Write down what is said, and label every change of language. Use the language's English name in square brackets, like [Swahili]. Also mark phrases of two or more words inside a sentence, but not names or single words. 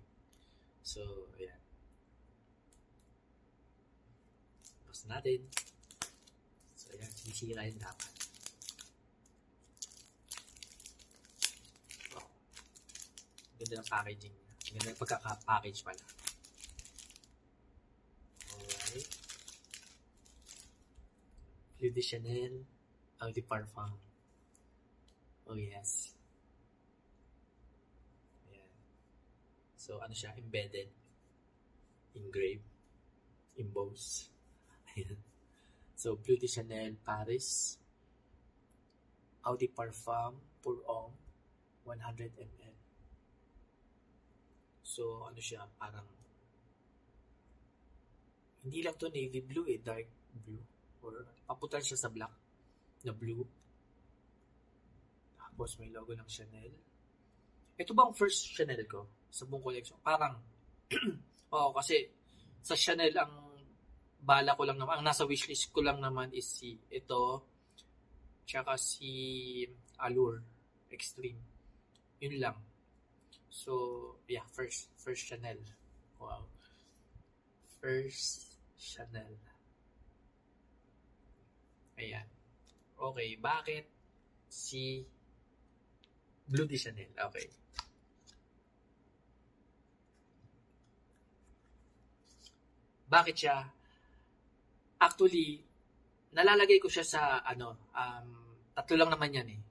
[Filipino] So, ayan. Tapos natin. So, ayan, sinisira yun dapat. Wow. Ganda ng packaging. Ganda ng pagkaka-package pala. Alright. Bleu de Chanel. Eau de Parfum. [English] Oh, yes. [Filipino] Ayan. So, ano siya? Embedded. [English] Engraved. Embossed. Ayan. [Filipino] So, Bleu de Chanel Paris. Eau de Parfum pour homme. 100 ml. So, ano siya? Parang hindi lang to [English] navy blue dark blue. [Filipino] Or paputan siya sa black na blue. Tapos may logo ng Chanel. Ito bang first Chanel ko sa buong collection? Parang, oo, kasi sa Chanel ang bala ko lang naman, ang nasa wishlist ko lang naman is ito, tsaka si Allure Extreme. Yun lang. [English] So, yeah, first Chanel. Wow. [Filipino] First Chanel. Ayan. Okay, bakit si Bleu de Chanel? Okay. Bakit siya? Actually, nalalagay ko siya sa tatlo lang naman yan eh.